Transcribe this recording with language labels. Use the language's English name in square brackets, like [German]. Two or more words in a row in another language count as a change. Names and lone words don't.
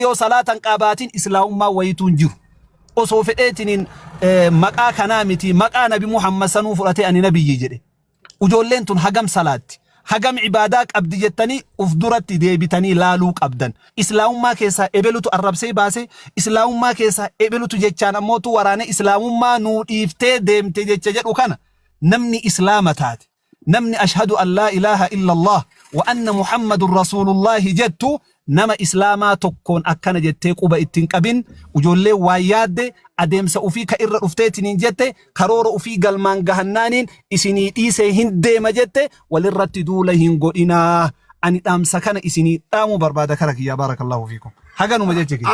[Oromo] yoo salaatan qabaatin islaamummaa wayituun jiru osoo fedheetiniin maqaa kanaa miti maqaa nabi Muhammad sanuu fudhatee ani nabiyyi jedhe ujoolleen tun hagam salaatti hagam ibaadaa qabdi jettanii uf duratti deebitanii laaluu qabdan islaamummaa keessaa ebelutu arrabsee baase islaamummaa keessaa ebelutu jechaan ammootu waraane islaamummaa nuu dhiiftee deemte jecha jedhu kana namni islaama taate namni [Arabic] أشهد أن لا إله إلا الله وأن محمدا رسول الله [Oromo] jettu nama islaamaa tokkoon akkana jettee quba ittiin qabin ujoollee waa yaadde adeemsa ufii ka irra dhufteetiniin jette karoora ufii galmaan gahannaaniin isinii dhiisee hin deema jette walirratti duula hin godhinaa ani dhaamsa kana isinii dhaamu barbaada kara kiyyaa [Arabic] بارك الله فيكم [Oromo] haganuma jeche kiyya